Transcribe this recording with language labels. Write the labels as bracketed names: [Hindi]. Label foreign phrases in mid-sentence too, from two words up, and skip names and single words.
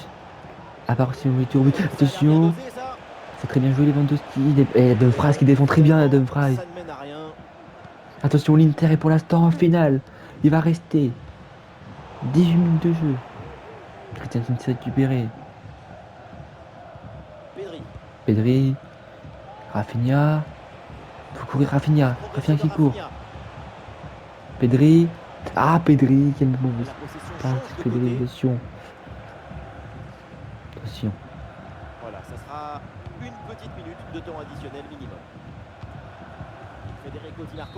[French] À part si on est au but. Ça a l'air Attention. bien dosé, ça. C'est très bien joué Lewandowski. Et Dumfries qui défend très bien Dumfries. Ça ne mène à rien. Attention, l'Inter est pour l'instant en finale. Il va rester 18 minutes de jeu. Christensen s'est récupéré. Pedri. Pedri. Rafinha. Faut courir Rafinha. Rafinha qui court. Pedri. Ah, Pedri. Quel mauvais La possession passe. change de Pedri, côté. attention. Attention. Voilà, ça sera une petite minute de temps additionnel minimum. Federico Di Marco.